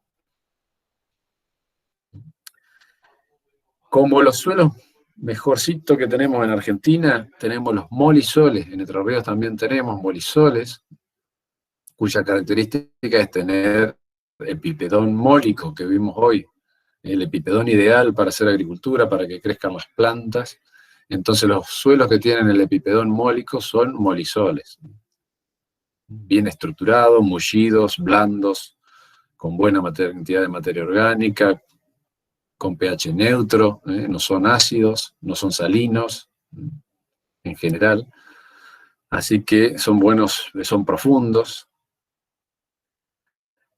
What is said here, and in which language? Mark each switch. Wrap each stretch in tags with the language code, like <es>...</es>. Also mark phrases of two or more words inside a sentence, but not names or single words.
<es>Como los suelos mejorcitos que tenemos en Argentina, tenemos los molisoles. En Entre Ríos también tenemos molisoles, cuya característica es tener epipedón mólico que vimos hoy, el epipedón ideal para hacer agricultura, para que crezcan las plantas. Entonces los suelos que tienen el epipedón mólico son molisoles. Bien estructurados, mullidos, blandos, con buena cantidad de materia orgánica, con pH neutro, no son ácidos, no son salinos, en general. Así que son buenos, son profundos.</es>